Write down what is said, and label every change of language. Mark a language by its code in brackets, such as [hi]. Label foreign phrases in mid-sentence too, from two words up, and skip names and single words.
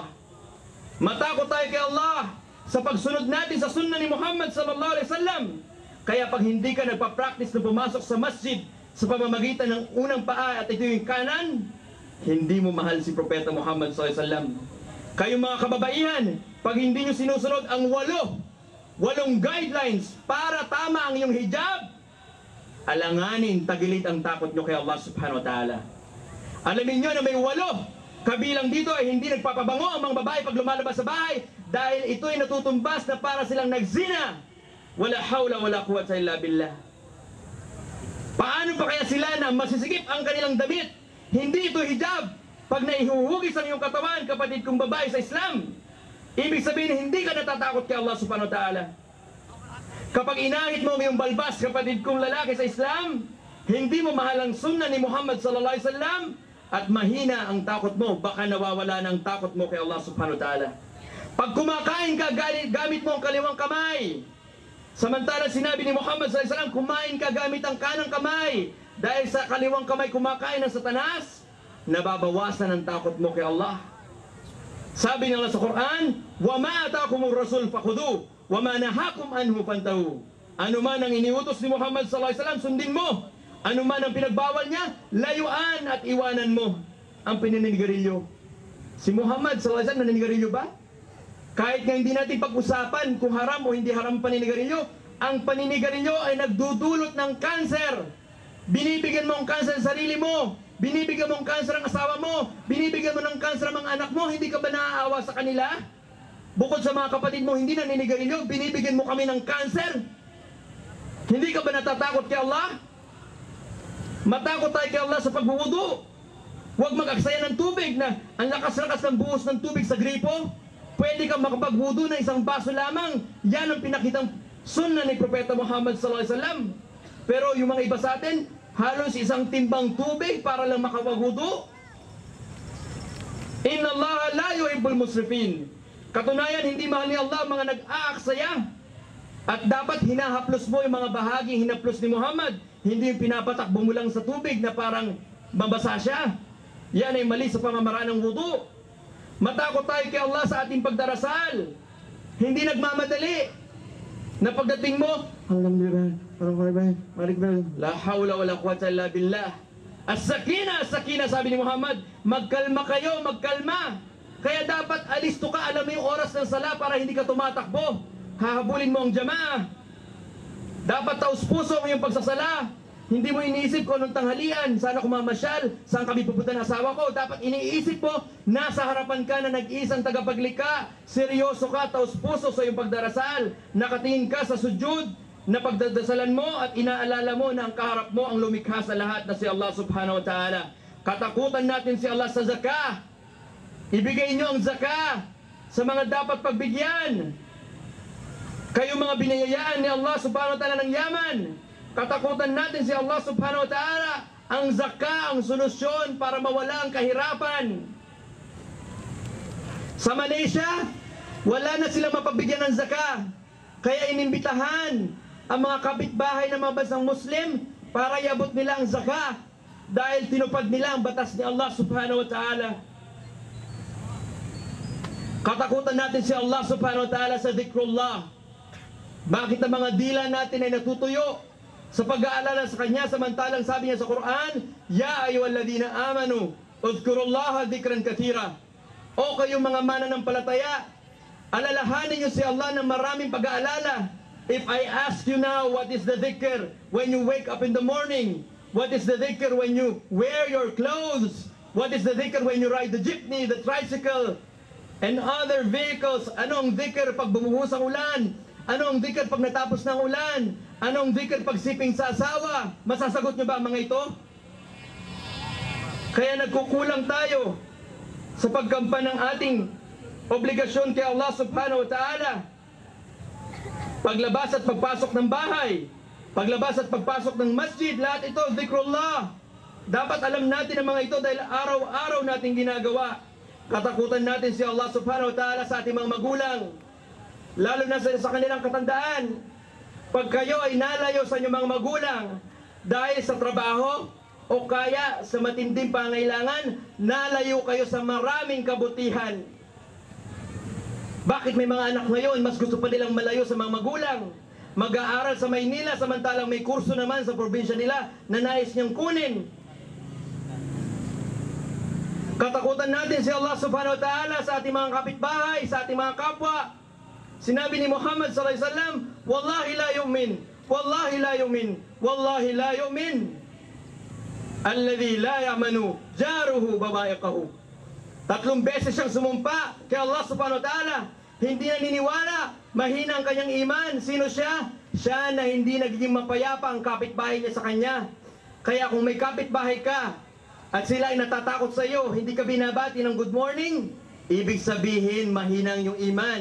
[tl] Matakot tayo kay Allah sa pagsunod natin sa sunnah ni Muhammad [ar] صلى الله عليه وسلم. [tl] Kaya pag hindi ka nagpa-practice na pumasok sa masjid sa pamamagitan ng unang paa at ito yung kanan, hindi mo mahal si Propeta Muhammad [ar] صلى الله عليه وسلم. [tl] Kayong mga kababaihan, pag hindi nyo sinusunod ang walong guidelines para tama ang iyong hijab, alanganin, tagilid ang takot nyo kay Allah [ar] سبحانه وتعالى. [tl] Alamin nyo na may 8 kabilang dito ay hindi nagpapabango ang mga babae pag lumalabas sa bahay dahil ito ay natutumbas na para silang nagzina. [ar] ولا حول ولا قوة إلا بالله. [tl] Paano pa kaya sila na masisikip ang kanilang damit? Hindi ito hijab. Pag naihuhugis ang iyong katawan, kapatid kong babae sa Islam, ibig sabihin hindi ka natatakot kay Allah [ar] سبحانه وتعالى. [tl] Kapag inahit mo yung balbas, kapatid kong lalaki sa Islam, hindi mo mahal ang sunnah ni Muhammad [ar] صلى الله عليه وسلم [tl] at mahina ang takot mo, baka nawawala ng takot mo kay Allah [ar] سبحانه وتعالى. [tl] Pag kumakain ka, gamit mo ang kaliwang kamay. Samantala sinabi ni Muhammad [ar] صلى الله عليه وسلم, [tl] kumain ka gamit ang kanang kamay. Dahil sa kaliwang kamay kumakain ng Satanas, nababawasan ang takot mo kay Allah. Sabi ng Allah sa Quran, [ar] وَمَا أَتَاكُمُ الرَّسُولُ فَخُذُوهُ وَمَا نَهَاكُمْ عَنْهُ فَانْتَهُوا. [tl] Ano man ang iniutos ni Muhammad [ar] صلى الله عليه وسلم, [tl] sundin mo. Ano man ang pinagbawal niya, layuan at iwanan mo ang pinaninigarilyo. Si Muhammad [ar] صلى الله عليه وسلم [tl] naninigarilyo ba? Kahit nga hindi natin pag-usapan kung haram o hindi haram paninigarilyo, ang paninigarilyo ay nagdudulot ng kanser. Binibigyan mo ang kanser sa sarili mo, binibigyan mo ang kanser ang asawa mo, binibigyan mo ng kanser ang mga anak mo, hindi ka ba naaawa sa kanila? Bukod sa mga kapatid mo hindi naninigarilyo, binibigyan mo kami ng kanser. Hindi ka ba natatakot kay Allah? Matakot tayo kay Allah sa pagbuwudu. Huwag mag-aksaya ng tubig na ang lakas-lakas ng buhos ng tubig sa gripo. Pwede kang makapagwudu ng isang baso lamang. Yan ang pinakitang sunnah ni Propeta Muhammad [ar] صلى الله عليه وسلم. [tl] Pero yung mga iba sa atin, halos isang timbang tubig para lang makapagwudu. [ar] إن الله لا يحب المسرفين. [tl] Katunayan, hindi mahal ni Allah mga nag-aaksaya. At dapat hinahaplos mo yung mga bahaging hinaplos ni Muhammad. Hindi yung pinapatakbo mo lang sa tubig na parang mabasa siya. Yan ay mali sa pamamaraan ng wudu. Matakot tayo kay Allah sa ating pagdarasal. Hindi nagmamadali. Na pagdating mo, [ar] لا حول ولا قوة إلا بالله. السكينة، السكينة, [tl] sabi ni Muhammad, magkalma kayo, magkalma. Kaya dapat alisto ka, alam mo yung oras ng sala para hindi ka tumatakbo. Hahabulin mo ang jamaah. Dapat taos puso mo yung pagsasala. Hindi mo iniisip ko anong tanghalian, sana kumamasyal, saan kami pupunta ng asawa ko. Dapat iniisip mo, nasa harapan ka na nag-iisang tagapaglikha. Seryoso ka, taos puso sa iyong pagdarasal. Nakatingin ka sa sujud na pagdadasalan mo at inaalala mo na ang kaharap mo ang lumikha sa lahat na si Allah [ar] سبحانه وتعالى. [tl] Katakutan natin si Allah sa zakah. Ibigay nyo ang zakah sa mga dapat pagbigyan. Kayo mga binayayaan ni Allah [ar] سبحانه وتعالى [tl] ng yaman. Katakutan natin si Allah [ar] سبحانه وتعالى. [tl] Ang zakah ang solusyon para mawala ang kahirapan. Sa Malaysia, wala na sila mapabigyan ng zakah. Kaya inimbitahan ang mga kapitbahay ng mga bansang Muslim para iabot nila ang zakah dahil tinupad nila ang batas ni Allah [ar] سبحانه وتعالى. [tl] Katakutan natin si Allah [ar] سبحانه وتعالى [tl] sa dhikrullah. Bakit ang mga dila natin ay natutuyo? sa pag-aalala sa Kanya, samantalang sabi niya sa Quran, [ar] يا أيها الذين آمنوا اذكروا الله ذكرا كثيرا. [tl] O kayong mga mananampalataya, alalahanin niyo si Allah ng maraming pag-aalala. [en] If I ask you now, what is the dhikr when you wake up in the morning? What is the dhikr when you wear your clothes? What is the dhikr when you ride the jeepney, the tricycle, and other vehicles? [tl] Anong dhikr pag bumuhos ang ulan? Anong dhikr pag natapos ng ulan? Anong dhikr pag siping sa asawa? Masasagot niyo ba ang mga ito? Kaya nagkukulang tayo sa pagkampan ng ating obligasyon kay Allah [ar] سبحانه وتعالى. [tl] Paglabas at pagpasok ng bahay, paglabas at pagpasok ng masjid, lahat ito, dhikrullah. Dapat alam natin ang mga ito dahil araw-araw natin ginagawa. Katakutan natin si Allah [ar] سبحانه وتعالى [tl] sa ating mga magulang, lalo na sa kanilang katandaan. Pag kayo ay nalayo sa inyong mga magulang dahil sa trabaho o kaya sa matinding pangailangan, nalayo kayo sa maraming kabutihan. Bakit may mga anak ngayon, mas gusto pa nilang malayo sa mga magulang? Mag-aaral sa Maynila, samantalang may kurso naman sa probinsya nila na nais niyang kunin. Katakutan natin si Allah [ar] سبحانه وتعالى [tl] sa ating mga kapitbahay, sa ating mga kapwa. Sinabi ni Muhammad [ar] صلى الله عليه وسلم، والله لا يؤمن، والله لا يؤمن، والله لا يؤمن، الذي لا يأمن جاره بوائقه. [tl] 3 beses siyang sumumpa kay Allah [ar] سبحانه وتعالى. [tl] Hindi naniniwala, mahina ang kanyang iman. Sino siya? Siya na hindi nagiging mapayapa ang kapitbahay niya sa kanya. Kaya kung may kapitbahay ka at sila ay natatakot sa iyo, hindi ka binabati ng [en] good morning, [tl] ibig sabihin mahina ang iyong iman.